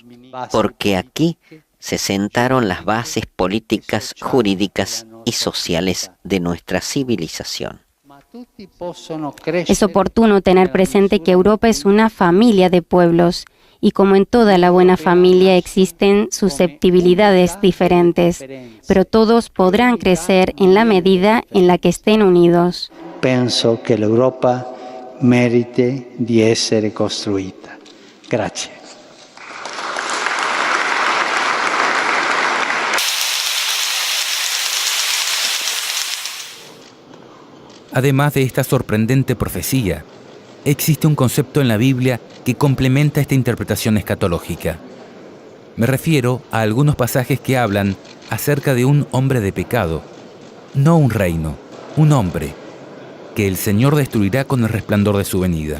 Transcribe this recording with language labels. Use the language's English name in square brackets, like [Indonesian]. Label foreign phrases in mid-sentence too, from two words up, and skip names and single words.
[Spanish] Porque aquí se sentaron las bases políticas, jurídicas y sociales de nuestra civilización. Es oportuno tener presente que Europa es una familia de pueblos y como en toda la buena familia existen susceptibilidades diferentes, pero todos podrán crecer en la medida en la que estén unidos. [Italian] Penso che l'Europa merite di essere costruita. Grazie. [Spanish] Además de esta sorprendente profecía, existe un concepto en la Biblia que complementa esta interpretación escatológica. Me refiero a algunos pasajes que hablan acerca de un hombre de pecado, no un reino, un hombre, que el Señor destruirá con el resplandor de su venida.